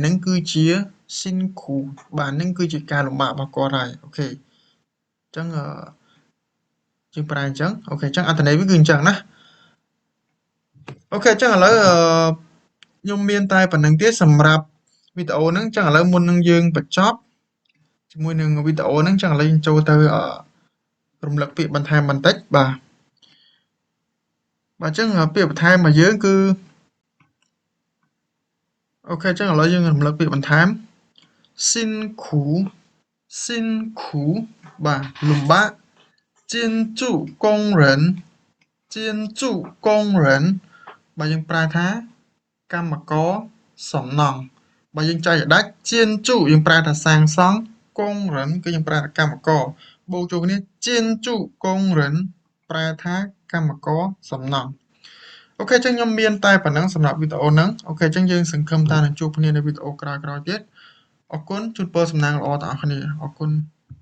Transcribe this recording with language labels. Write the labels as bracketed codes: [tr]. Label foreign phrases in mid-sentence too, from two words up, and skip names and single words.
[km] ហ្នឹងគឺជាស៊ីនគ្រូបាទហ្នឹងគឺជាការលំបាករបស់គាត់ហើយអូខេអញ្ចឹងយើងប្រែអញ្ចឹងអូខេអញ្ចឹងអត្ថន័យវាគឺអញ្ចឹងណាអូខេអញ្ចឹងឥឡូវខ្ញុំមានតែប៉ុណ្្នឹងទេសម្រាប់វីដេអូហ្នឹងអញ្ចឹងឥឡូវមុននឹងយើងបញ្ចប់ជាមួយនឹងវីដេអូហ្នឹងអញ្ចឹងឥឡូវយើងចូលទៅរំលឹកពាក្យបន្ថែមបន្តិចបាទអញ្ចឹងពាក្យបន្ថែមរបស់យើងគឺ អូខេអញ្ចឹងឥឡូវយើងរំលឹកពាក្យបន្ថែមស៊ីនគ្រូស៊ីនគ្រូបាទលំបាក [zh] 建筑工人建筑工人 [km] បាទយើងប្រែថាកម្មករសំណង់បើយើងចែកឲ្យដាច់建筑យើងប្រែថាសាងសង់កងរិនគឺយើងប្រែថាកម្មករបូកចូលគ្នា建筑កងរិនប្រែថាកម្មករសំណង់អូខេអញ្ចឹងខ្ញុំមានតែប៉ុណ្្នឹងសម្រាប់វីដេអូហ្នឹងអូខេអញ្ចឹងយើងសង្ឃឹមថានឹងជួបគ្នានៅវីដេអូក្រោយៗទៀតអរគុណជូនពរសំណាងល្អដល់អ្នកគ្នាអរគុណ